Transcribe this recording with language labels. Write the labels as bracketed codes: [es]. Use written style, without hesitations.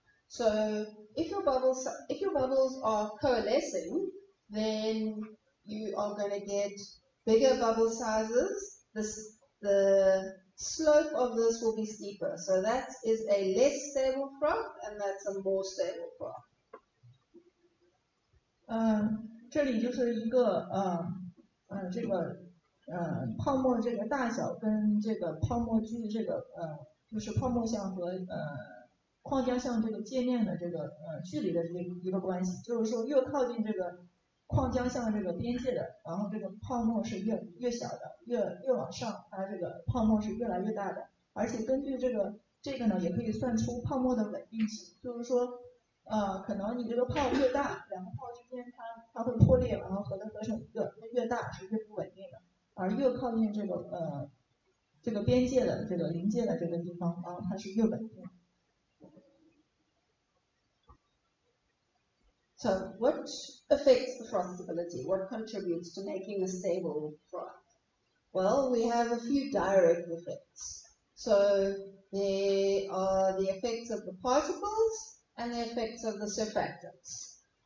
[en] So if your bubbles are coalescing, then you are going to get bigger bubble sizes. The slope of this will be steeper. So that is a less stable froth, and that's a more stable froth. [zh] 这里就是一个这个泡沫这个大小跟这个泡沫距这个就是泡沫相和矿浆相这个界面的这个距离的一个关系，就是说越靠近这个矿浆相这个边界的，然后这个泡沫是越小的，越往上，它这个泡沫是越来越大的。而且根据这个呢，也可以算出泡沫的稳定性，就是说可能你这个泡越大，两个泡之间它会破裂，然后合成一个，越大是越不稳定的，而越靠近这个边界的这个临界的这个地方，然后它是越稳定。 [en] So what affects the froth stability? What contributes to making a stable froth? Well, we have a few direct effects. So there are the effects of the particles and the effects of the surfactants.